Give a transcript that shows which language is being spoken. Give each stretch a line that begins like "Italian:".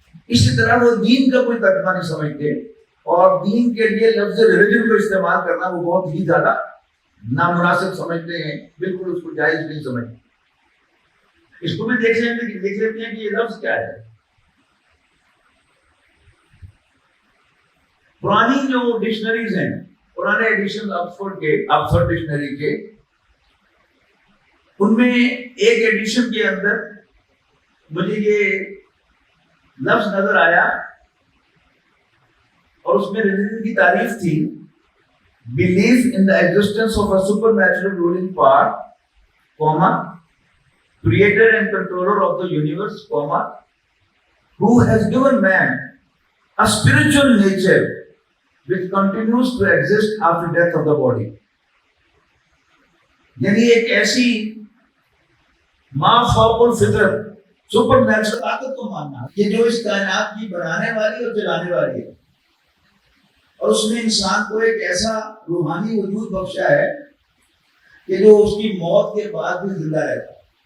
Urdu: اسی طرح وہ دین کا کوئی ترجمہ نہیں سمجھتے، اور دین کے لیے لفظ ریلیجن کو استعمال کرنا وہ بہت ہی زیادہ نامناسب سمجھتے ہیں، بالکل اس کو جائز نہیں سمجھتے. اس کو بھی دیکھ لیتے ہیں کہ یہ لفظ کیا ہے. پرانی جو ڈکشنریز ہیں، پرانے ایڈیشن آکسفورڈ ڈکشنری کے، ان میں ایک ایڈیشن کے اندر مجھے یہ لفظ نظر آیا، اور اس میں ریلیجن کی تعریف تھی:
English: belief in the existence of a supernatural ruling power, creator and controller of the universe, who has given man a spiritual nature which continues to exist after death of the body.
Urdu: یعنی ایک ایسی ما فوق الفطرت super natural طاقت کو ماننا کہ جو اس کائنات کی بنانے والی اور چلانے والی ہے، اور اس نے انسان کو ایک ایسا روحانی وجود بخشا ہے کہ جو اس کی موت کے بعد بھی زندہ رہتا ہے.